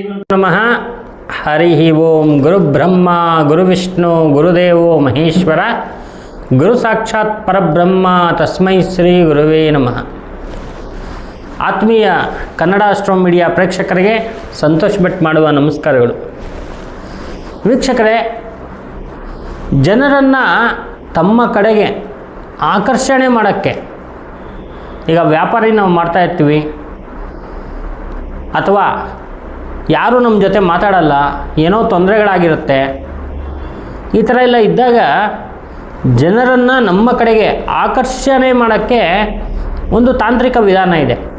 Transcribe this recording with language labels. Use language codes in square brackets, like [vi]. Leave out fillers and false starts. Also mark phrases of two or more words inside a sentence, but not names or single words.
[sa] ನಮಃ. ಹರಿ ಓಂ. ಗುರು ಬ್ರಹ್ಮ ಗುರು ವಿಷ್ಣು ಗುರುದೇವೋ ಮಹೇಶ್ವರ, ಗುರು ಸಾಕ್ಷಾತ್ ಪರಬ್ರಹ್ಮ, ತಸ್ಮೈ ಶ್ರೀ ಗುರುವೇ ನಮಃ. [kn] ಆತ್ಮೀಯ ಕನ್ನಡ ಆಸ್ಟ್ರೋ ಮೀಡಿಯಾ ಪ್ರೇಕ್ಷಕರಿಗೆ ಸಂತೋಷ್ ಭಟ್ ಮಾಡುವ ನಮಸ್ಕಾರಗಳು. ವೀಕ್ಷಕರೇ, ಜನರನ್ನು ತಮ್ಮ ಕಡೆಗೆ ಆಕರ್ಷಣೆ ಮಾಡೋಕ್ಕೆ, ಈಗ ವ್ಯಾಪಾರಿ ನಾವು ಮಾಡ್ತಾ ಇರ್ತೀವಿ, ಅಥವಾ ಯಾರೂ ನಮ್ಮ ಜೊತೆ ಮಾತಾಡಲ್ಲ, ಏನೋ ತೊಂದರೆಗಳಾಗಿರುತ್ತೆ, ಈ ಥರ ಎಲ್ಲ ಇದ್ದಾಗ ಜನರನ್ನು ನಮ್ಮ ಕಡೆಗೆ ಆಕರ್ಷಣೆ ಮಾಡೋಕ್ಕೆ ಒಂದು ತಾಂತ್ರಿಕ ವಿಧಾನ ಇದೆ.